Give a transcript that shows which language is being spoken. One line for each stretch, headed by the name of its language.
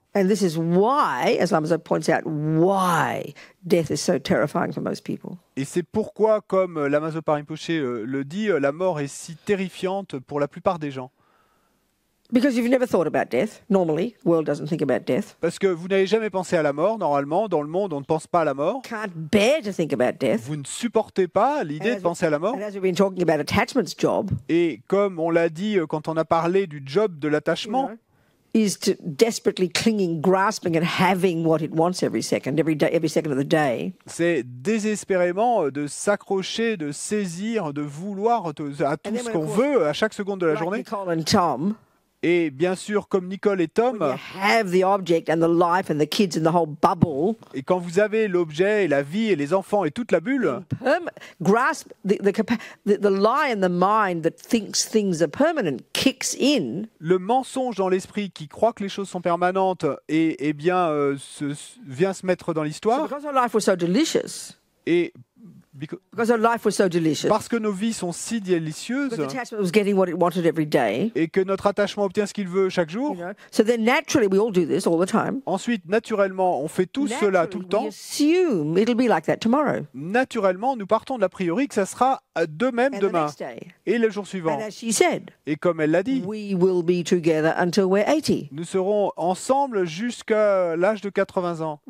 English: And this is why, as Lamazow points out, why death is so terrifying for most people.
French: Et c'est pourquoi, comme Lama Zopa Rinpoche le dit, la mort est si terrifiante pour la plupart des gens.
English: Because you've never thought about death. Normally, the world doesn't think about death.
French: Parce que vous n'avez jamais pensé à la mort. Normalement, dans le monde, on ne pense pas à la mort.
English: Can't bear to think about death.
French: Vous ne supportez pas l'idée de penser à la mort.
English: And as we've been talking about attachment's job.
French: Et comme on l'a dit quand on a parlé du job de l'attachement.
English: Is to desperately clinging, grasping and having what it wants every second of the day.
French: C'est désespérément de s'accrocher, de saisir, de vouloir à tout ce qu'on veut à chaque seconde de la journée.
English: Nicole and Tom,
French: et bien sûr, comme Nicole et Tom,
English: have the object and the life and the kids and the whole bubble.
French: Et quand vous avez l'objet et la vie et les enfants et toute la bulle,
English: grasp the lie in the mind that thinks things are permanent kicks in.
French: Le mensonge dans l'esprit qui croit que les choses sont permanentes et bien vient se mettre dans l'histoire.
English: So because our life was so delicious.
French: Et
English: because our life was so delicious.
French: Parce que nos vies sont si délicieuses.
English: Because attachment was getting what it wanted every day.
French: Et que notre attachement obtient ce qu'il veut chaque jour.
English: So then naturally we all do this all the time.
French: Ensuite, naturellement, on fait tout cela tout le temps.
English: We assume it'll be like that tomorrow.
French: Naturellement, nous partons de l'a priori que ça sera de même demain et le jour suivant.
English: And as she said,
French: et comme elle l'a dit,
English: we will be together until we're 80.
French: Nous serons ensemble jusqu'à l'âge de 80 ans.